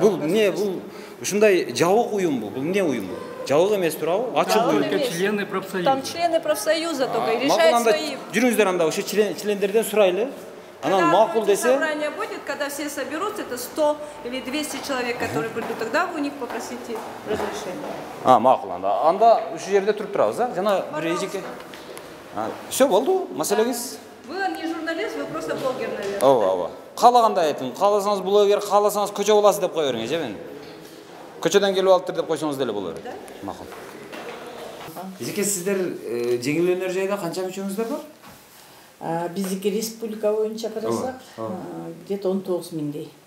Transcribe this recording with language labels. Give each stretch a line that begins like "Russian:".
Kyrgyz: Бул эмне, бул ушундай жабык уюм бул. Бул эмне уюм бул? Жабык эмес турабы? Ачык уюм.
Russian: Члены профсоюза. Там члены профсоюза только и решают свои.
Kyrgyz: Жүрүңүздөр анда ошо члендерден сурайлы. Анан макул десе.
Russian: Собрание будет, когда все соберутся, это 100 или 200 человек, которые придут, тогда вы у них попросите разрешения.
Kyrgyz: Макул анда ушул жерде туруп турабыз, жана бир эжеке.
Russian: Все
Kyrgyz: болду, маселеңиз.
Russian: Вы не журналист, вы просто блогер, наверное.
Kyrgyz: Ооба. Каалагандай айтың. Кааласаңыз блогер, кааласаңыз көчө боласыз деп кое бериңиз, мен. Көчөдөн келип алыптыр деп койсоңуз деле боло берет. Макул. Эжеке, сиздер жеңил өнөр жайда канча мүчөңүздөр бар? Биздики республика боюнча карасак,
Russian: где-то
Kyrgyz: 19 миңдей.